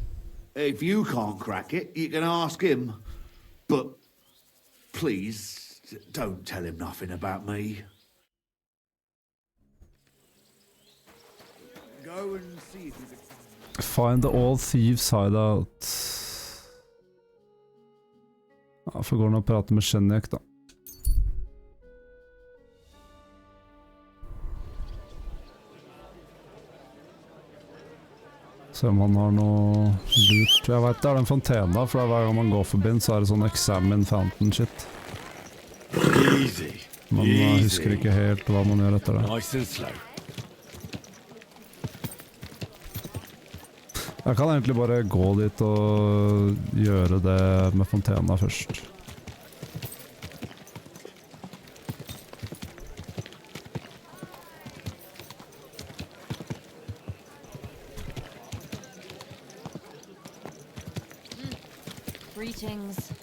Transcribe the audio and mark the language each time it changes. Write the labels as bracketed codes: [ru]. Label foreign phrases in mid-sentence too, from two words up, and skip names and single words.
[en] If you can't crack it, you can ask him. But please, don't tell him nothing about me. Go and see if you can find the old thieves hideout. [no] Ja, får gå ned og prate med Chenyek da. Se om han har noe lurt. Jeg vet det er den fontena, for hver gang man går forbi den, så er det sånn [en] examine fountain shit. Easy. [no] Man husker ikke helt hva man gjør etter det. [en] Nice and slow. [no] Jeg kan egentlig bare gå dit og gjøre det med fontena først. [en] Greetings.